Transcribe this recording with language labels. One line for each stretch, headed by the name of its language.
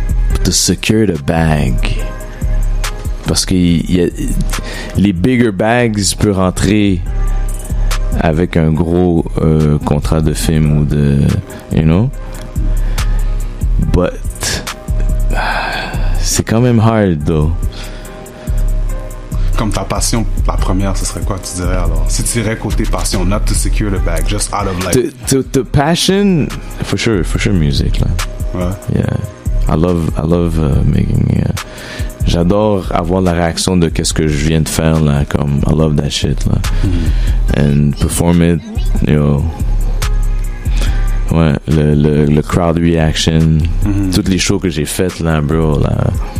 English: But to secure the bag.
French: Parce que les bigger bags peuvent rentrer avec un gros contrat de film ou de, you know. But c'est quand même hard, though. Comme ta passion, la première, ce serait quoi, tu dirais alors? Si tu dirais côté passion,
English: not to secure the bag, just out of like... To passion, for sure music, là.
French: Ouais.
English: Yeah. I love making, yeah.
French: J'adore avoir la réaction de qu'est-ce que je viens de faire, là, comme,
English: I love that shit,
French: là.
English: And perform it, you know.
French: Ouais, le crowd reaction, toutes les shows que j'ai faites, là, bro, là.